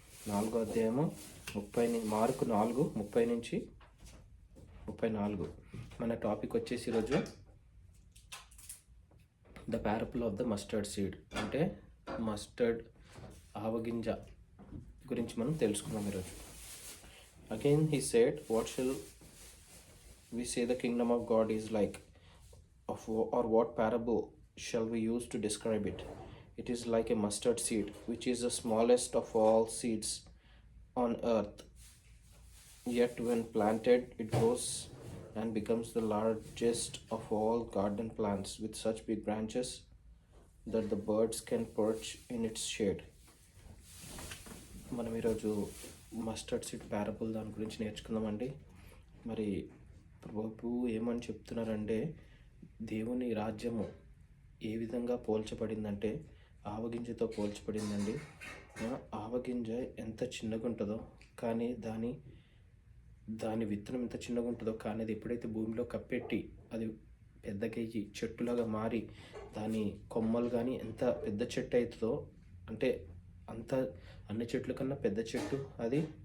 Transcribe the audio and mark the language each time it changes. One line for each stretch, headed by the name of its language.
Telugu: 4వ అధ్యాయము మార్కు 4:30 నుంచి 34. మన టాపిక్ వచ్చేసి ఈరోజు
English: the parable of the mustard seed,
Telugu: అంటే మస్టర్డ్ ఆవగింజ గురించి మనం తెలుసుకున్నాం ఈరోజు.
English: Again he said, what shall we say the kingdom of God is like, or what parable shall we use to describe it? It is like a mustard seed, which is the smallest of all seeds on earth. Yet when planted, it grows and becomes the largest of all garden plants, with such big branches that the birds can perch in its shade.
Telugu: మనం ఈరోజు mustard seed parable దాని గురించి నేర్చుకుందామండి. మరి ప్రభు ఏమని చెప్తున్నారంటే, దేవుని రాజ్యము ఏ విధంగా పోల్చబడిందంటే ఆవగింజతో పోల్చబడిందండి. ఆవగింజ ఎంత చిన్నగా ఉంటుందో, కానీ దాని విత్తనం ఎంత చిన్నగా ఉంటుందో, కానీ అది ఎప్పుడైతే భూమిలో కప్పెట్టి అది పెద్దగయ్యి చెట్టులాగా మారి దాని కొమ్మలు కానీ ఎంత పెద్ద చెట్టు అవుతుందో, అంటే అంత అన్ని చెట్ల కన్నా పెద్ద చెట్టు అది.